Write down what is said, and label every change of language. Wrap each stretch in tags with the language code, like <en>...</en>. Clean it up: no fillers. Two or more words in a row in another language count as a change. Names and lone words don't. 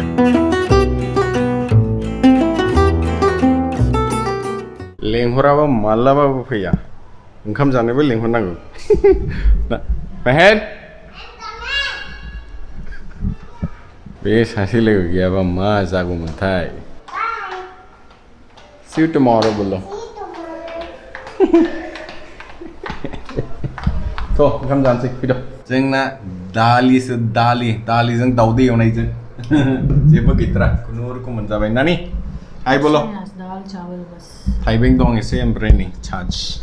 <brx>लेंहराबा मालाबाबो फैया ओंखाम जानोबो लेंहरनांगौ मेहेर बे सासे लोगो गैयाबा मा जागौमोनथाय</brx> <en>See you tomorrow</en> <brx>बोलो थ' ओंखाम जानोसै फैद' जोंना दालिसो दालिजों दाउदै एवनायजों जेबो गैथारा खुनुरुखुम मोनजाबाय नानि हाय बोलो थाइबें दं एसे ओमफ्राय नै छाछ</brx>